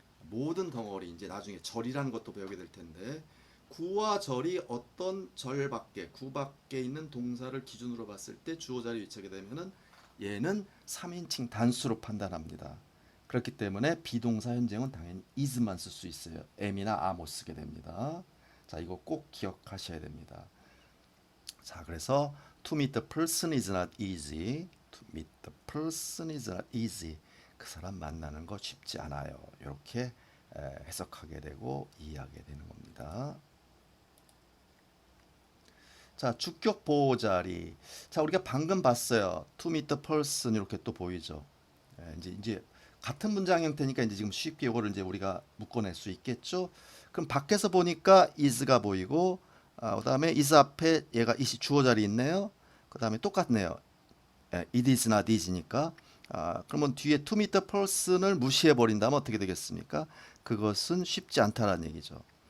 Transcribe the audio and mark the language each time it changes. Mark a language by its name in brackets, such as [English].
[Korean] 모든 덩어리 이제 나중에 절이라는 것도 배우게 될 텐데 구와 절이 어떤 절 밖에 구 밖에 있는 동사를 기준으로 봤을 때 주어 자리에 위치하게 되면은 얘는 3인칭 단수로 판단합니다. 그렇기 때문에 비동사 현재형은 당연히 is만 쓸 수 있어요. am이나 are 못 쓰게 됩니다. 자, 이거 꼭 기억하셔야 됩니다. 자, 그래서 [English] to meet the person is not easy. to meet the person is not easy. [Korean] 그 사람 만나는 거 쉽지 않아요. 이렇게 해석하게 되고 이해하게 되는 겁니다. 자, 주격 보호 자리. 자, 우리가 방금 봤어요. [English] to meet the person [Korean] 이렇게 또 보이죠. 이제 같은 문장 형태니까 이제 지금 쉽게 이거를 이제 우리가 묶어낼 수 있겠죠. 그럼 밖에서 보니까 is가 보이고, 그다음에 is 앞에 얘가 is이 주어 자리 있네요. 그다음에 똑같네요. [English] it is not is니까. [Korean] 그러면 뒤에 [English] to meet the person [Korean] 을 무시해 버린다면 어떻게 되겠습니까? 그것은 쉽지 않다라는 얘기죠.